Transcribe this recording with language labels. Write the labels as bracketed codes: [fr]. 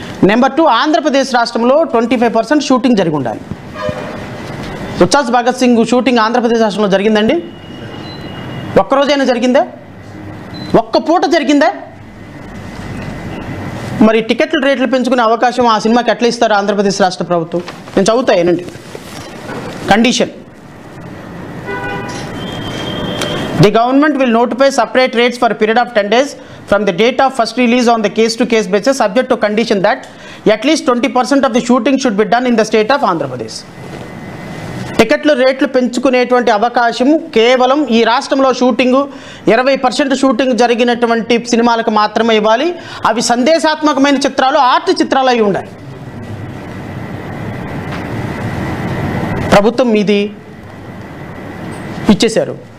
[te] Number 2, Andhra Pradesh రాష్ట్రంలో 25% shooting జరిగి ఉండాలి. ఉస్తాద్ భగత్ సింగ్ షూటింగ్ ఆంధ్రప్రదేశ్ రాష్ట్రంలో జరిగిందండి? ఒక్కరోజైనా జరిగిందా? ఒక్క పూట జరిగిందా? మరి టికెట్లు రేట్లు పెంచుకునే అవకాశం ఆ సినిమాకి ఎట్లా ఇస్తారు ఆంధ్రప్రదేశ్ రాష్ట్ర ప్రభుత్వం? నేను చదువుతా ఏనండి. [en] Condition: the government will notify separate rates for a period of 10 days from the date of first release on the case-to-case basis, subject to condition that at least 20% of the shooting should be done in the state of Andhra Pradesh. [te] టికెట్లు రేట్లు పెంచుకునేటువంటి అవకాశము కేవలం ఈ రాష్ట్రంలో shooting 20% shooting జరిగినటువంటి సినిమాలకు మాత్రమే ఇవ్వాలి. అవి సందేశాత్మకమైన చిత్రాలు, ఆర్ట్ చిత్రాలు అయి ఉండాలి. ప్రభుత్వం మీది ఇచ్చేశారు.